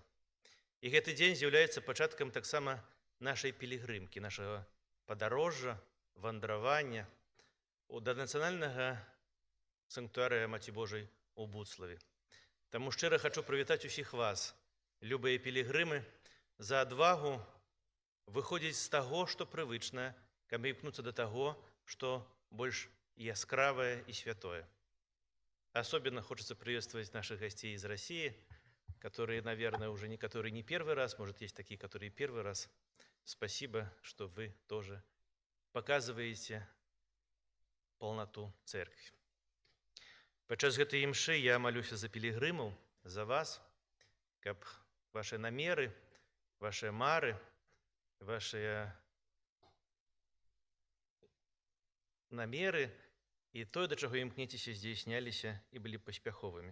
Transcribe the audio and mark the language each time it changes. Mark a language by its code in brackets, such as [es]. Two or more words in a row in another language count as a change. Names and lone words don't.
[be] І гэты дзень з'яўляецца пачаткам таксама нашай пілігрымкі, нашага падарожжа, вандравання да нацыянальнага санктуарыя Маці Божай у Буцлаве. Таму шчыра хачу прывітаць усіх вас, любыя пілігрымы, за адвагу выходзіць з таго, што прывычнае, каб імкнуцца да таго, што больш яскравое и святое. [ru] Особенно хочется приветствовать наших гостей из России, которые, наверное, уже некоторые не первый раз, может, есть такие, которые первый раз. Спасибо, что вы тоже показываете полноту церкви. [be] Падчас гэтай імшы я молюся за пілігрымаў, за вас, каб ваши намеры, ваши мары, ваши намеры і тое, да чаго імкнецеся, здзейсняліся і былі паспяховымі.